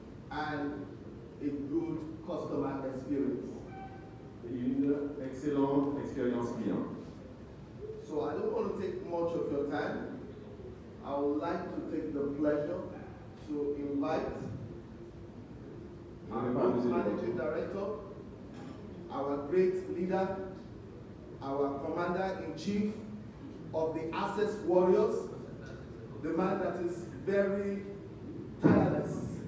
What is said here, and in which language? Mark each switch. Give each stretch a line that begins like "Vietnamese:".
English: and a good customer experience.
French: Et une excellente expérience client.
English: So I don't want to take much of your time. I would like to take the pleasure to invite our group managing director, our great leader, our commander-in-chief of the Access Warriors, the man that is very tireless.